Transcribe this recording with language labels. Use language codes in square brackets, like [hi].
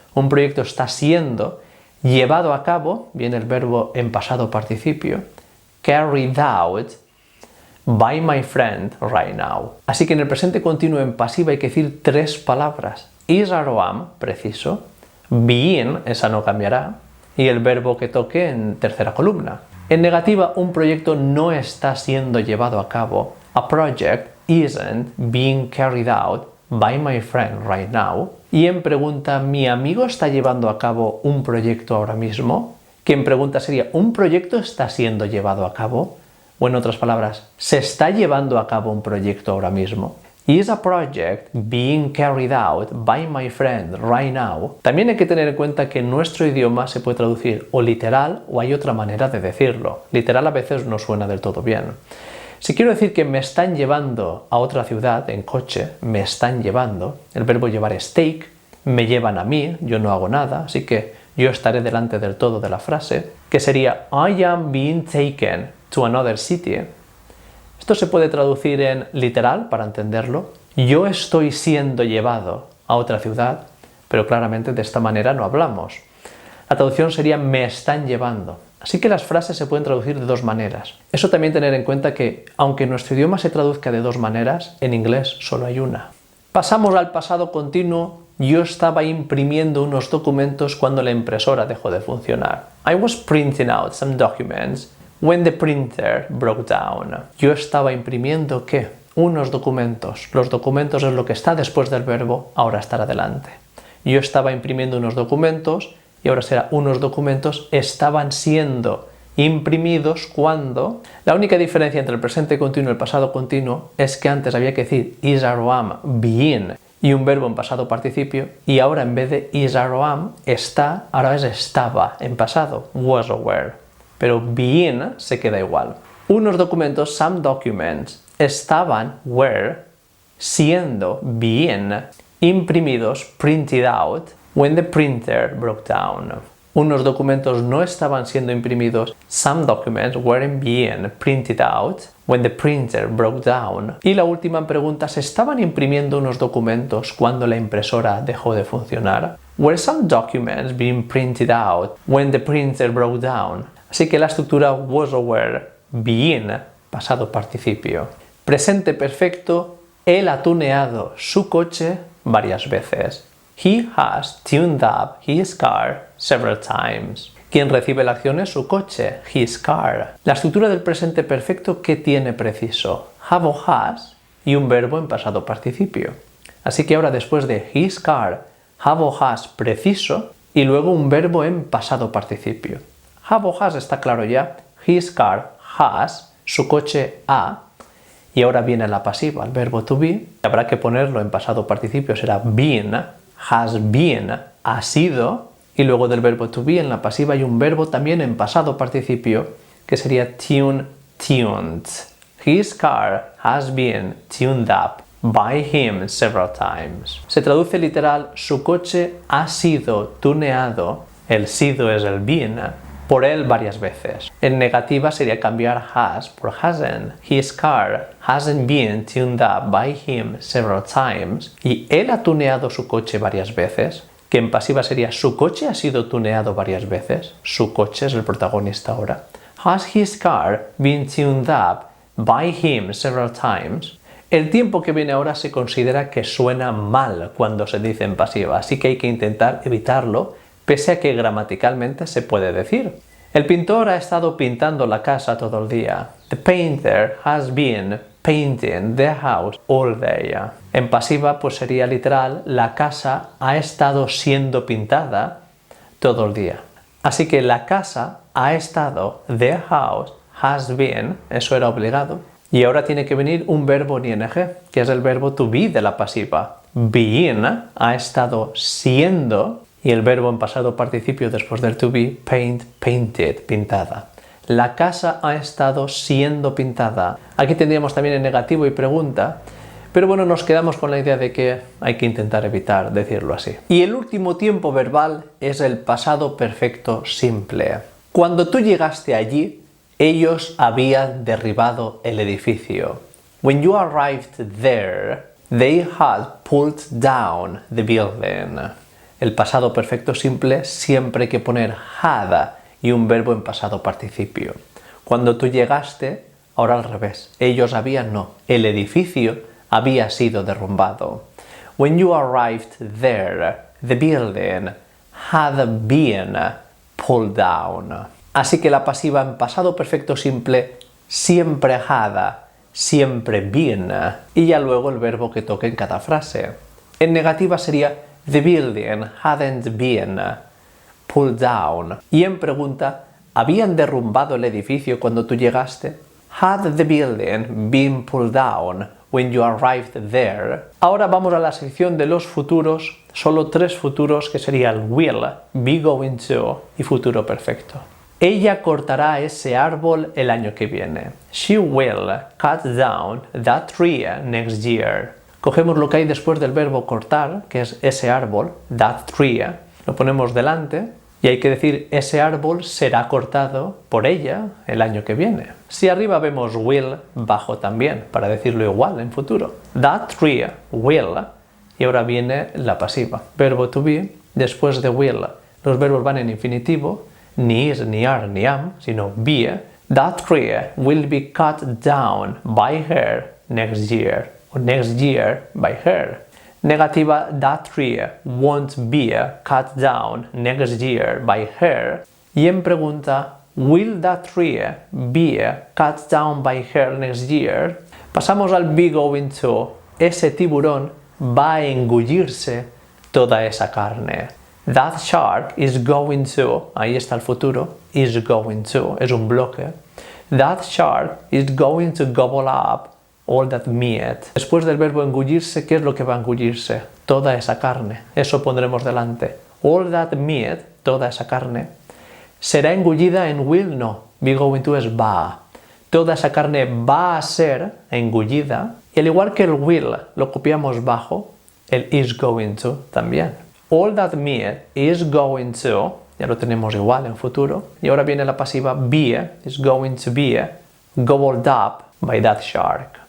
[es] Un proyecto está siendo llevado a cabo, viene el verbo en pasado participio, [en] carried out by my friend right now. [es] Así que en el presente continuo en pasiva hay que decir tres palabras. [en] Is or am, [es] preciso. Being, esa no cambiará. Y el verbo que toque en tercera columna. En negativa, un proyecto no está siendo llevado a cabo. [en] A project isn't being carried out by my friend right now. [es] Y en pregunta, ¿mi amigo está llevando a cabo un proyecto ahora mismo? Que en pregunta sería, ¿un proyecto está siendo llevado a cabo? O en otras palabras, ¿se está llevando a cabo un proyecto ahora mismo? [en] Is a project being carried out by my friend right now? [es] También hay que tener en cuenta que en nuestro idioma se puede traducir o literal o hay otra manera de decirlo. Literal a veces no suena del todo bien. Si quiero decir que me están llevando a otra ciudad en coche, me están llevando, el verbo llevar es take, me llevan a mí, yo no hago nada, así que yo estaré delante del todo de la frase, que sería [en] I am being taken to another city. [es] Esto se puede traducir en literal, para entenderlo. Yo estoy siendo llevado a otra ciudad, pero claramente de esta manera no hablamos. La traducción sería me están llevando. Así que las frases se pueden traducir de dos maneras. Eso también tener en cuenta que, aunque en nuestro idioma se traduzca de dos maneras, en inglés solo hay una. Pasamos al pasado continuo. Yo estaba imprimiendo unos documentos cuando la impresora dejó de funcionar. [en] I was printing out some documents when the printer broke down. [es] Yo estaba imprimiendo, ¿qué? Unos documentos. Los documentos es lo que está después del verbo, ahora estará adelante. Yo estaba imprimiendo unos documentos y ahora será unos documentos estaban siendo imprimidos cuando... La única diferencia entre el presente continuo y el pasado continuo es que antes había que decir is or am being y un verbo en pasado participio, y ahora en vez de is or am está, ahora es estaba en pasado, was or were. Pero being se queda igual. Unos documentos, [en] some documents, estaban, were, siendo, being, imprimidos, printed out, when the printer broke down. [es] Unos documentos no estaban siendo imprimidos, [en] some documents weren't being printed out, when the printer broke down. [es] Y la última pregunta, ¿se estaban imprimiendo unos documentos cuando la impresora dejó de funcionar? [en] Were some documents being printed out when the printer broke down? [es] Así que la estructura was or were, being, pasado participio. Presente perfecto, él ha tuneado su coche varias veces. [en] He has tuned up his car several times. [es] Quien recibe la acción es su coche, his car. La estructura del presente perfecto, ¿qué tiene preciso? Have o has y un verbo en pasado participio. Así que ahora después de his car, have o has preciso y luego un verbo en pasado participio. Have o has está claro ya, [en] his car has, [es] su coche ha, y ahora viene la pasiva, el verbo to be, habrá que ponerlo en pasado participio, será been, has been, ha sido, y luego del verbo to be en la pasiva hay un verbo también en pasado participio, que sería tuned. [en] His car has been tuned up by him several times. [es] Se traduce literal, su coche ha sido tuneado, el sido es el been, por él varias veces. En negativa sería cambiar has por hasn't. [en] His car hasn't been tuned up by him several times. [es] Y él ha tuneado su coche varias veces. Que en pasiva sería su coche ha sido tuneado varias veces. Su coche es el protagonista ahora. [en] Has his car been tuned up by him several times? [es] El tiempo que viene ahora se considera que suena mal cuando se dice en pasiva, así que hay que intentar evitarlo, pese a que gramaticalmente se puede decir. El pintor ha estado pintando la casa todo el día. [en] The painter has been painting the house all day. [es] En pasiva pues sería literal, la casa ha estado siendo pintada todo el día. Así que la casa ha estado, [en] the house has been, [es] eso era obligado. Y ahora tiene que venir un verbo en ing, que es el verbo to be de la pasiva. Being ha estado siendo, y el verbo en pasado participio después del to be, paint, painted, pintada. La casa ha estado siendo pintada. Aquí tendríamos también en negativo y pregunta, pero bueno, nos quedamos con la idea de que hay que intentar evitar decirlo así. Y el último tiempo verbal es el pasado perfecto simple. Cuando tú llegaste allí, ellos habían derribado el edificio. [en] When you arrived there, they had pulled down the building. [es] El pasado perfecto simple siempre hay que poner had y un verbo en pasado participio. Cuando tú llegaste, ahora al revés. Ellos habían, no. El edificio había sido derrumbado. [en] When you arrived there, the building had been pulled down. [es] Así que la pasiva en pasado perfecto simple siempre had, siempre been, y ya luego el verbo que toque en cada frase. En negativa sería [en] the building hadn't been pulled down. [es] Y en pregunta, ¿habían derrumbado el edificio cuando tú llegaste? [en] Had the building been pulled down when you arrived there? [es] Ahora vamos a la sección de los futuros, solo 3 futuros que serían will, be going to y futuro perfecto. Ella cortará ese árbol el año que viene. [en] She will cut down that tree next year. [es] Cogemos lo que hay después del verbo cortar, que es ese árbol, that tree, lo ponemos delante y hay que decir ese árbol será cortado por ella el año que viene. Si arriba vemos will, bajo también, para decirlo igual en futuro. [en] That tree will, [es] y ahora viene la pasiva. Verbo to be, después de will, los verbos van en infinitivo, ni is, ni are, ni am, sino be. [en] That tree will be cut down by her next year, or next year by her. Negativa, that tree won't be cut down next year by her. [es] Y en pregunta, [en] will that tree be cut down by her next year? [es] Pasamos al be going to. Ese tiburón va a engullirse toda esa carne. [en] That shark is going to, [es] ahí está el futuro, [en] is going to, [es] es un bloque. [en] That shark is going to gobble up all that meat. [es] Después del verbo engullirse, ¿qué es lo que va a engullirse? Toda esa carne. Eso pondremos delante. [en] All that meat, [es] toda esa carne. ¿Será engullida en will? No. Be going to es va. Toda esa carne va a ser engullida. Y al igual que el will lo copiamos bajo, el is going to también. [en] All that meat is going to, [es] ya lo tenemos igual en futuro. Y ahora viene la pasiva [en] be, is going to be gobbled up by that shark.